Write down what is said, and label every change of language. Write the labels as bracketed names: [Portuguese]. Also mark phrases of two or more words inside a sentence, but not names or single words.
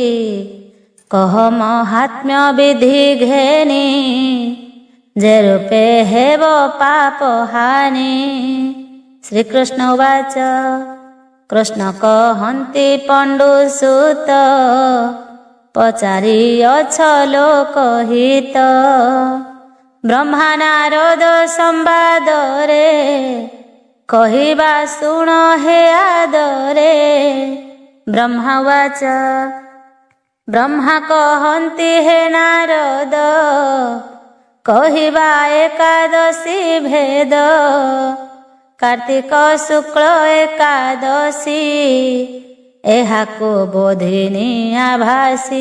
[Odia] କହ ମହାତ୍ମ୍ୟ ବିଧି ଘେନି ଯେ ରୂପେ ହେବ ପାପ ହାନି। ଶ୍ରୀକୃଷ୍ଣ ଉବାଚ, କୃଷ୍ଣ କହନ୍ତି ପଣ୍ଡୁ ସୁତ, ପଚାରି ଅଛ ଲୋକହିତ। ବ୍ରହ୍ମା ନାରଦ ସମ୍ବାଦ ରେ କହିବା ଶୁଣ ହେ ଆଦରେ। ବ୍ରହ୍ମାବାଚ ବ୍ରହ୍ମା କହନ୍ତି ହେ ନାରଦ, କହିବା ଏକାଦଶୀ ଭେଦ। କାର୍ତ୍ତିକ ଶୁକ୍ଳ ଏକାଦଶୀ, ଏହାକୁ ବୋଧିନୀ ଆଭାସୀ।